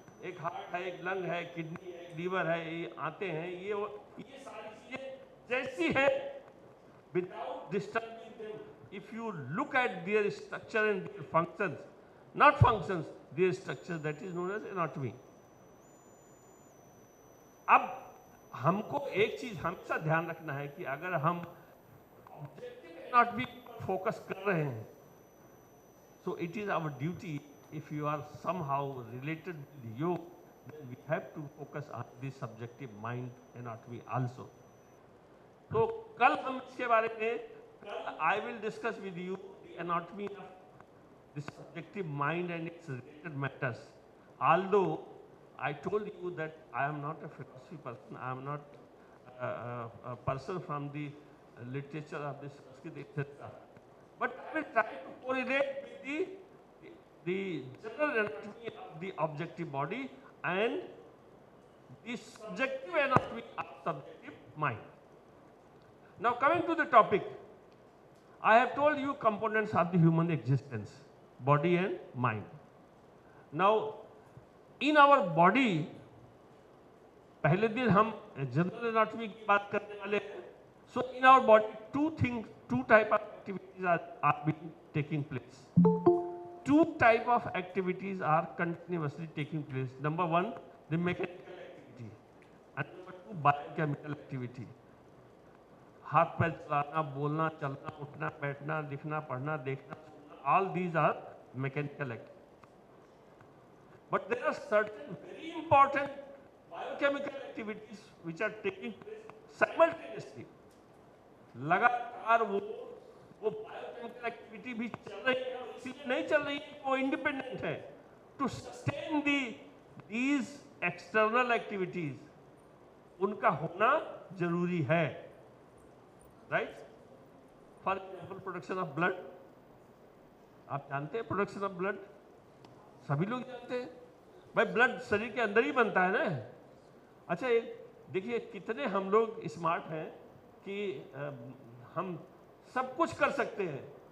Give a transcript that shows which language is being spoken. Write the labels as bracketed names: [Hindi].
[Hindi] एक हार्ट है, एक लंग है, किडनी है, लीवर है, ये आते हैं, ये सारी चीजें जैसी है, [English] Without disturbing them, if you look at their structure and their functions, not functions, their structure, that is known as anatomy. [Hindi] अब हमको एक चीज हमेशा ध्यान रखना है कि अगर हम ऑब्जेक्टिव एनाटॉमी पर फोकस कर रहे हैं, [English] so it is our duty, if you are somehow related with yoga, then we have to focus on the subjective mind anatomy also. [Hindi] तो कल हम इसके बारे में, कल [English] I will discuss with you the anatomy of the subjective mind and its related matters. Although I told you that I am not a philosophy person, I am not a person from the literature of the Sanskrit, etc. But I will try to correlate with the general anatomy of the objective body and the subjective anatomy of subjective mind. Now coming to the topic, I have told you components of the human existence, body and mind. Now in our body, [Hindi] पहले दिन हम general anatomy की बात करने वाले हैं। [English] So in our body, two type of activities are being taking place. Two type of activities are continuously taking place. Number one, the mechanical activity, and number two, biochemical activity. [Hindi] हाथ पैर चलाना, बोलना, चलना, उठना, बैठना, लिखना, पढ़ना, देखना, [English] all these are mechanical activities. But there are certain very important biochemical activities which are taking place simultaneously. [Hindi] लगातार वो biochemical activity भी चल रही है, इसलिए नहीं चल रही है, वो independent है. [English] To sustain these external activities, [Hindi] उनका होना जरूरी है. [English] Right? For example, production of blood. [Hindi] आप जानते हैं प्रोडक्शन ऑफ ब्लड? सभी लोग जानते हैं भाई, ब्लड शरीर के अंदर ही बनता है ना। अच्छा, देखिए कितने हम लोग स्मार्ट हैं कि हम सब कुछ कर सकते हैं।